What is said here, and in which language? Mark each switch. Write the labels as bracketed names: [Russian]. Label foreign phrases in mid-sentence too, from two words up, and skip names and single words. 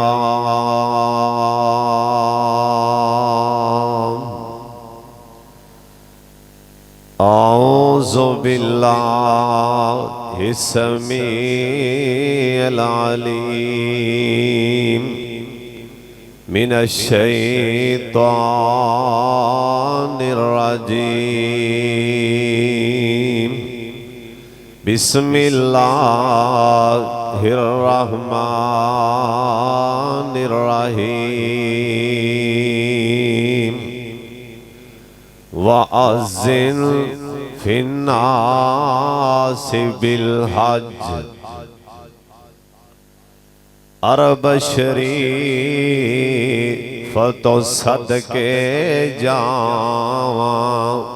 [Arabic] أعوذ بالله السميع العليم من الشيطان الرجيم. بسم الله الرحمن الرحيم. وأذن في الناس بالحج [Punjabi] عرب شریف توں صدقے جاواں.